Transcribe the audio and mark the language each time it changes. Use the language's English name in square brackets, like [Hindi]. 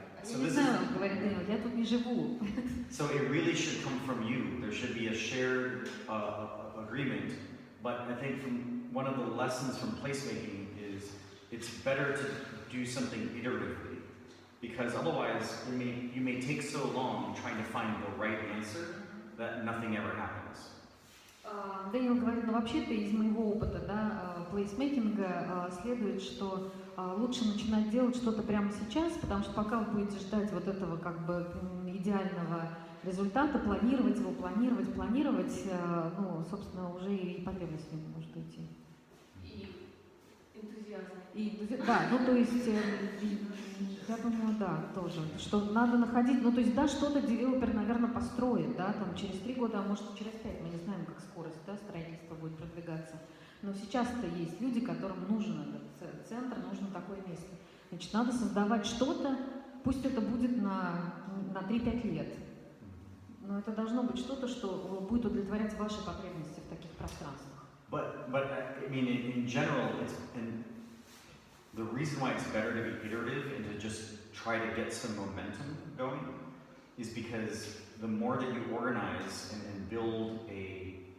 [Russian] Я не знаю, говорит Дэниэл, я тут не живу. [English] So it really should come from you. There should be a shared agreement. But I think from one of the lessons from placemaking is it's better to do something iteratively, because otherwise you may take so long trying to find the right answer that nothing ever happens. [Russian] Дэниел говорит, ну вообще-то из моего опыта, да, плейсмейкинга следует, что лучше начинать делать что-то прямо сейчас, потому что пока вы будете ждать вот этого как бы идеального результата, планировать его, планировать, ну, собственно, уже и потребность не может уйти. И энтузиазм. Да, ну то есть, я думаю, да, тоже, что надо находить, ну то есть, да, что-то девелопер, наверное, построит, да, там через 3 года, а может и через 5, мы не знаем, как скорость, да, строительства будет продвигаться. Но сейчас-то есть люди, которым нужен этот центр, нужно такое место. Значит, надо создавать что-то, пусть это будет на 3-5 лет. Но это должно быть что-то, что будет удовлетворять ваши потребности в таких пространствах. [English] But I mean, in general, the reason why it's better to be iterative and to just try to get some momentum going is because the more that you organize and build a